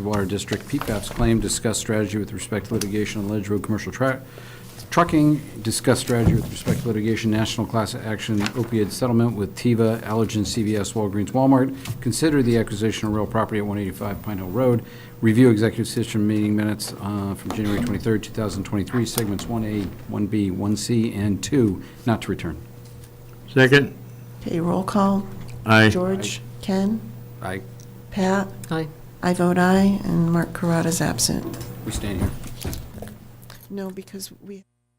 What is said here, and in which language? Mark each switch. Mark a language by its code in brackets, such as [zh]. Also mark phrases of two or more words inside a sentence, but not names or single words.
[en] Water District PFAS claim, discuss strategy with respect to litigation on Ledge Road Commercial Trucking, discuss strategy with respect to litigation, national class action opioid settlement with Teva, Allergen, CVS, Walgreens, Walmart, consider the acquisition of real property at 185 Pine Hill Road, review executive session meeting minutes from January 23rd, 2023, segments 1A, 1B, 1C, and 2, not to return. Second? Okay, roll call. Aye. George, Ken, Aye. Pat, Aye. I vote aye, and Mark Carrada's absent. We stand here. No, because we...